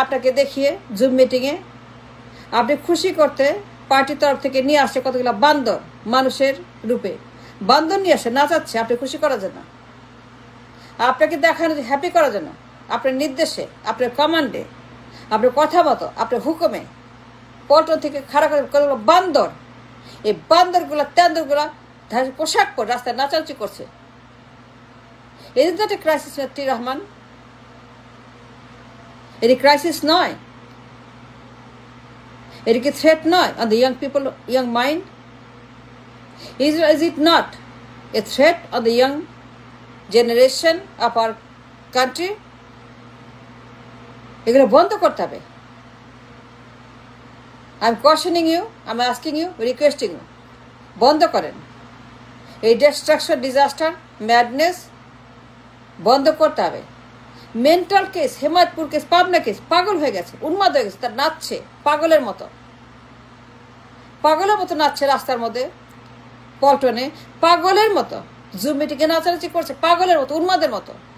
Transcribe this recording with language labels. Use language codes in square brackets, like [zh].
[bn] আপনাকে দেখিয়ে জুম মিটিংয়ে আপনি খুশি করতে পার্টির তরফ থেকে নিয়ে আসছে কতগুলো বান্দর, মানুষের রূপে বান্দর নিয়ে আসে, নাচাচ্ছে আপনি খুশি করার জন্য, আপনাকে দেখানো, হ্যাপি করার জন্য, আপনার নির্দেশে, আপনার কমান্ডে, আপনার কথা মতো, আপনার হুকুমে পল্টন থেকে খাড়া করে কতগুলো বান্দর, এই বান্দরগুলো, তেন্দরগুলো পোশাক পরে রাস্তায় নাচানাচি করছে। এই যে একটা ক্রাইসিস, টি রহমান, এটি ক্রাইসিস নয়, এটি কি থ্রেট নয় [en] On the young people, young mind? Is it not a threat on the young generation of our country? [bn] এগুলো বন্ধ করতে হবে। [en] I'm cautioning you, I'm asking you, requesting you, [bn] বন্ধ করেন। এই ডিস্ট্রাকশন, ডিজাস্টার, ম্যাডনেস বন্ধ করতে হবে। Mental case, Hemadpur case, Pabna case, পাগল হয়ে গেছে, উন্মাদ হয়ে গেছে, তার নাচছে পাগলের মতো, পাগলের মতো নাচছে রাস্তার মধ্যে পল্টনে, পাগলের মতো জুম মিটিংয়ে নাচানাচি করছে, পাগলের মতো, উন্মাদের মতো।